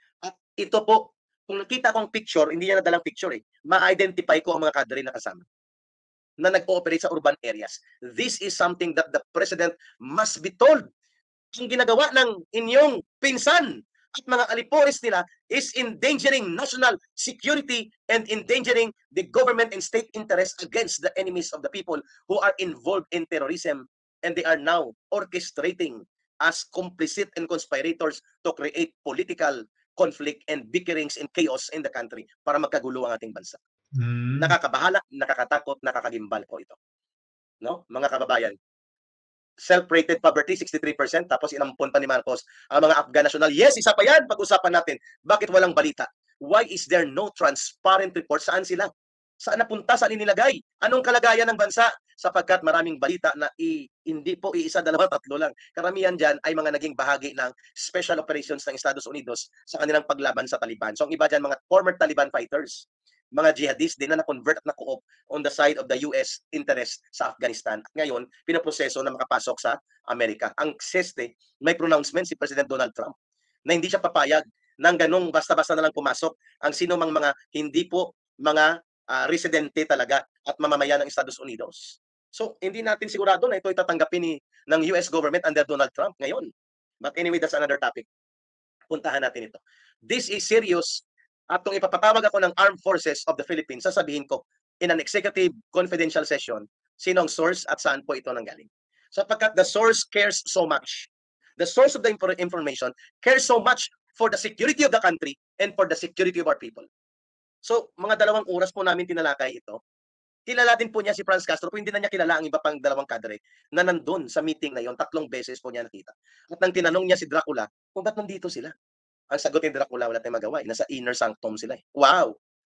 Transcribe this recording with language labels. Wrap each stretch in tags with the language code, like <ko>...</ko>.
<tl>At ito po, kung nakita ko ang picture, hindi niya nadalang picture ma-identify ko ang mga kadre na kasama na nag-ooperate sa urban areas.</tl> <en>This is something that the President must be told.</en> <tl>Ang ginagawa ng inyong pinsan at mga alipores nila</tl> <en>is endangering national security and endangering the government and state interests against the enemies of the people who are involved in terrorism, and they are now orchestrating as complicit and conspirators to create political conflict and bickerings and chaos in the country</en> <tl>para magkagulo ang ating bansa. Nakakabahala, nakakatakot, nakakagimbal po ito. No? Mga kababayan, self-rated poverty, 63%, tapos inampon pa ni Marcos ang mga Afghan national. Yes, isa pa yan, pag-usapan natin. Bakit walang balita?</tl> <en>Why is there no transparent report?</en> <tl>Saan sila? Saan napunta? Saan inilagay? Anong kalagayan ng bansa? Sapagkat maraming balita na hindi po iisa, dalawa, tatlo lang. Karamihan dyan ay mga naging bahagi ng special operations ng Estados Unidos sa kanilang paglaban sa Taliban. So ang iba dyan, mga former Taliban fighters, mga jihadists din na na-convert at na-co-op</tl> <en>on the side of the US interest</en> <tl>sa Afghanistan. At ngayon, pinaproseso na makapasok sa Amerika. Ang seste, may pronouncement si President Donald Trump na hindi siya papayag ng ganong basta-basta na lang pumasok ang sino mang mga hindi po mga residente talaga at mamamayan ng Estados Unidos. So, hindi natin sigurado na ito ay tatanggapin ng US government under Donald Trump ngayon.</tl> <en>But anyway, that's another topic.</en> <tl>Puntahan natin ito.</tl> <en>This is serious.</en> <tl>At kung ipapatawag ako ng Armed Forces of the Philippines, sasabihin ko</tl> <en>in an executive confidential session,</en> <tl>sino ang source at saan po ito nanggaling.</tl> <en>Sapagkat the source cares so much. The source of the information cares so much for the security of the country and for the security of our people.</en> <tl>So, mga 2 oras po namin tinalakay ito. Kilala din po niya si Franz Castro, kung hindi na niya kilala ang iba pang 2 kadre na nandun sa meeting na yon, 3 beses po niya nakita. At nang tinanong niya si Dracula, kung ba't nandito sila? Ang sagot ni Dracula, wala tayong magawa, nasa inner sanctum sila, eh. Wow!</tl>